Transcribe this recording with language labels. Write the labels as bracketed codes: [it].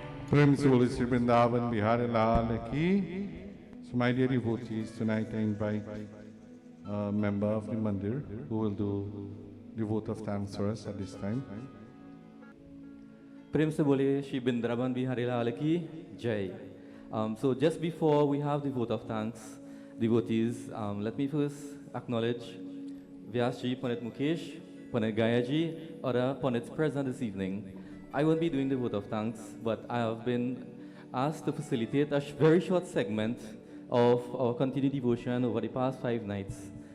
[hi] Prem se बोले श्री वृंदावन बिहारी लाल की. [en] So my dear devotees, tonight I invite a member of the mandir who will do the vote of thanks for us at this time. [hi] प्रेम से बोले श्री वृंदावन बिहारी लाल की जय. [en] So just before we have the vote of thanks, devotees, let me first acknowledge Vyasji, Pandit Mukesh, Pandit Gayaji, other Pandits present this evening. I won't be doing the vote of thanks, but I have been asked to facilitate a very short segment of our continued devotion over the past 5 nights.